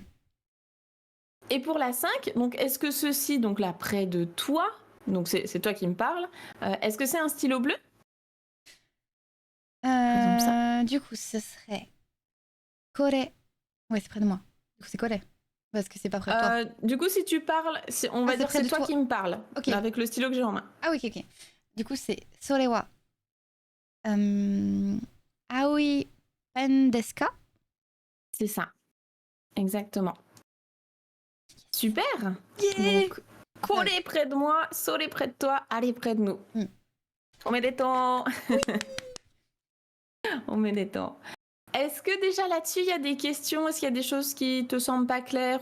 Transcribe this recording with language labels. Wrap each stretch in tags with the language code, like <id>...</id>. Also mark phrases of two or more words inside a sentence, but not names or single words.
<fr>Et pour la 5, donc, est-ce que ceci, donc là, près de toi, donc c'est toi qui me parles, est-ce que c'est un stylo bleu? exemple, ça. Du coup, ce serait kore. Ouais, c'est près de moi. Du coup, c'est kore. Parce que c'est pas près de toi. Du coup, si tu parles, on va c'est dire près c'est de toi toi. qui me parles, Ok. avec le stylo que j'ai en main. Ah oui, ok. Du coup, c'est</fr> <ja>それは青いペンですか?</ja> <fr>C'est ça. Exactement. Super. Yeah. Donc, kore près de moi, sore près de toi, allez près de nous. On met des temps. On met des temps. Est-ce que déjà là-dessus, il y a des questions? Est-ce qu'il y a des choses qui te semblent pas claires?</fr>